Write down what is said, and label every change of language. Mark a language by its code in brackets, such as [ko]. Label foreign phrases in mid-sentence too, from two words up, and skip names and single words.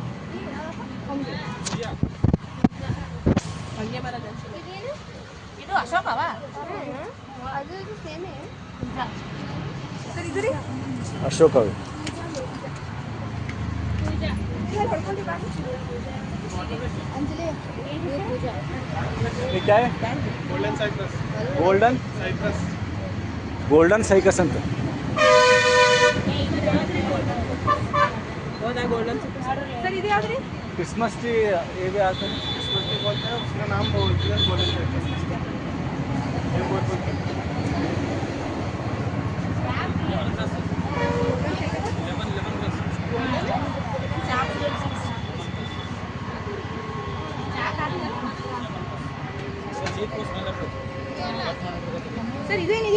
[kn] ಇದು ಅಶೋಕವಾ? ಅಶೋಕ. [hi] क्या है? [en] golden cycas [kn] ಅಂತ. सर ಇದು ಯಾವ್ದ್ರಿ? [en] Christmas tree [hi] ये भी आता है. [en] Christmas tree [hi] बोलते हैं, उसका नाम बोलते हैं [en] golden cycas. [hi] ये बोलते हैं [kn] ಸರ್ ಇದೇನಿದು?